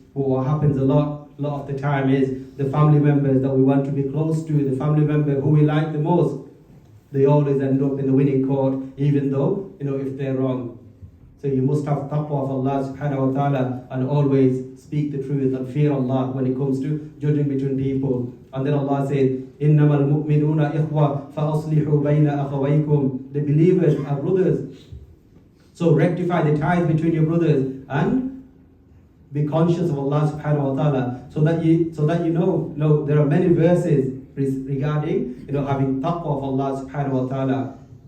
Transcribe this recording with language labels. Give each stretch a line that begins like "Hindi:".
English: But what happens a lot of the time is the family members that we want to be close to, the family member who we like the most, they always end up in the winning court, even though, if they're wrong. So you must have taqwa of Allah subhanahu wa ta'ala and always speak the truth and fear Allah when it comes to judging between people. And then Allah says,
Arabic: إِنَّمَا الْمُؤْمِنُونَ إِخْوَةً فَأَصْلِحُوا بَيْنَ أَخَوَيْكُمْ.
English: The believers are brothers. So rectify the ties between your brothers and be conscious of Allah subhanahu wa ta'ala, so that you know there are many verses regarding having taqwa of Allah subhanahu wa ta'ala.